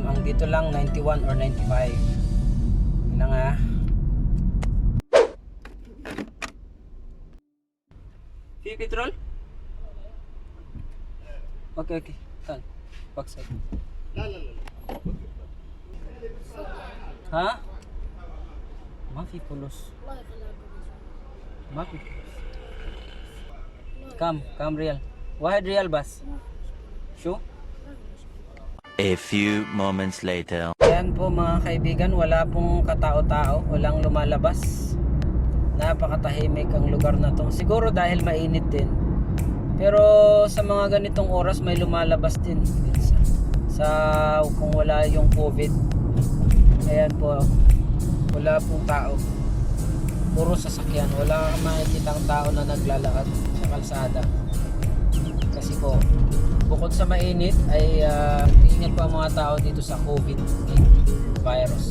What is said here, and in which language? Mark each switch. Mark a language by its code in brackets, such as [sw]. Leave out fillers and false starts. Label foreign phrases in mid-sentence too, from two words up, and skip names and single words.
[tl] Ang dito lang 91 or 95. Yun lang ha. [en] Free petrol? Okay. Tan. Backside. Ha? [ar] ما في فلوس ما في فلوس كم ريال 1 ريال بس شو [en] A few moments later. [tl] Ayan po mga kaibigan, wala pong katao-tao, walang lumalabas. Napakatahimik ang lugar na to. Siguro dahil mainit din. Pero sa mga ganitong oras may lumalabas din sa kung wala yung COVID. Ayan po, wala pong tao, puro sasakyan, wala kang makikitang tao na naglalakad sa kalsada kasi po bukod sa mainit ay ingat pa ang mga tao dito sa COVID virus.